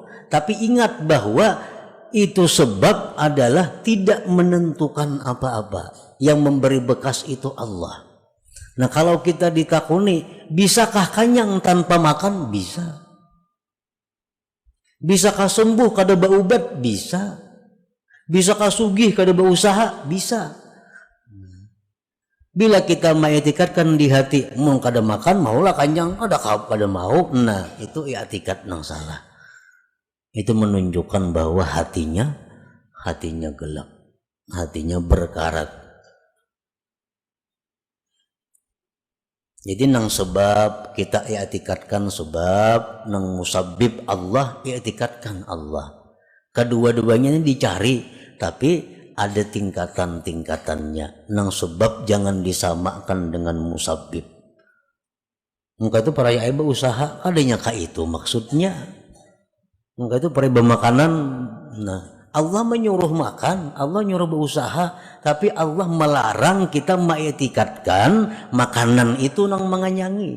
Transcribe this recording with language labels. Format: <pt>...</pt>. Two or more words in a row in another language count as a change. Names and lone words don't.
<id>Tapi ingat bahwa itu sebab adalah tidak menentukan apa-apa.</id> <bjn>Yang memberi bekas itu Allah. Nah, kalau kita ditakuni, bisakah kenyang tanpa makan? Bisa. Bisakah sembuh kada berobat? Bisa. Bisakah sugih kada berusaha? Bisa. Bila kita mengiktikadkan di hati, mau kada makan maulah kenyang, kada mau. Nah, itu i'tikad nang salah. Itu menunjukkan bahwa hatinya gelap, hatinya berkarat. Jadi nang sebab kita i'tikadkan sebab, nang musabbib Allah i'tikadkan Allah.</bjn> <id>Kedua-duanya ini dicari, tapi ada tingkatan-tingkatannya.</id> <bjn>Nang sebab jangan disamakan dengan musabbib. Engkau itu para ibu usaha adanya kah itu maksudnya. Engkau itu para makanan. Nah, Allah menyuruh makan, Allah nyuruh berusaha, tapi Allah melarang kita mengetikatkan makanan itu nang menganyangi.</bjn>